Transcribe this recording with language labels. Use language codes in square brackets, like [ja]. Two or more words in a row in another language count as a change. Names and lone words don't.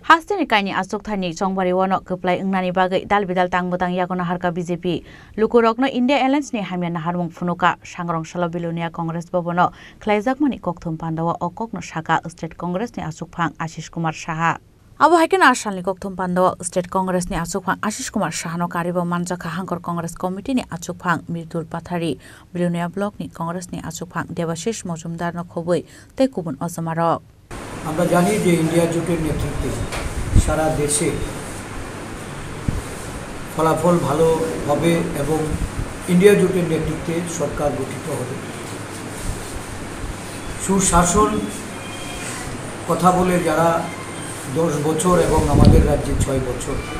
[trp] Hasteni kaini asuk thani chongbari wono keplai ungnani bagai dal bidal tangmutang yakona harka BJP lukurokno India Airlines ni hamya naharmung phunuka sangrong salo bilunia Congress bobono khlaijakmani kokthum pandawa okokno saka State Congress ni asukphang Ashish Kumar Saha Abo haikena asalni kokthum pandawa State Congress ni asukphang Ashish Kumar Sahano karibo manjaka hangkor Congress Committee ni asukphang Mirtur Pathari bilunia block ni Congress ni asukphang Devashish Mojumdar no khoboi te kubun osamarok [bn] আমরা জানি যে ইন্ডিয়া জোটের নেতৃত্বে সারা দেশে ফলাফল ভালো হবে এবং ইন্ডিয়া জোটের নেতৃত্বে সরকার গঠিত হবে সুশাসন কথা বলে যারা 10 বছর এবং আমাদের রাজ্যে 6 বছর